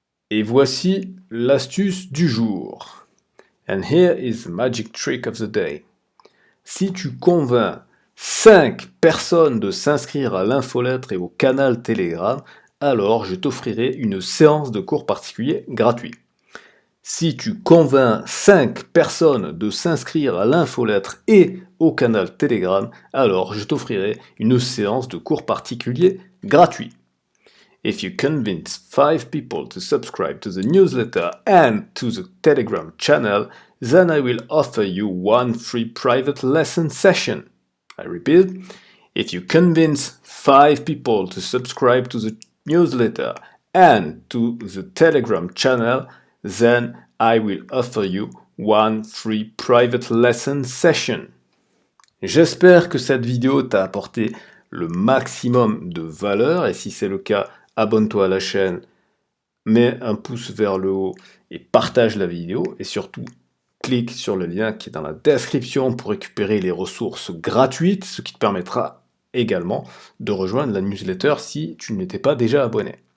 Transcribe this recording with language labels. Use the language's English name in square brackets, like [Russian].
[French] Et voici l'astuce du jour. [English] And here is the magic trick of the day. [French] Si tu convaincs 5 personnes de s'inscrire à l'infolettre et au canal Telegram, alors je t'offrirai une séance de cours particulier gratuit. Si tu convaincs 5 personnes de s'inscrire à l'infolettre et au canal Telegram, alors je t'offrirai une séance de cours particulier gratuit. [English] If you convince 5 people to subscribe to the newsletter and to the Telegram channel, then I will offer you one free private lesson session. I repeat, if you convince 5 people to subscribe to the newsletter and to the Telegram channel, then I will offer you one free private lesson session. [French] J'espère que cette vidéo t'a apporté le maximum de valeur et si c'est le cas, abonne-toi à la chaîne, mets un pouce vers le haut et partage la vidéo et surtout clique sur le lien qui est dans la description pour récupérer les ressources gratuites, ce qui te permettra également de rejoindre la newsletter si tu n'étais pas déjà abonné.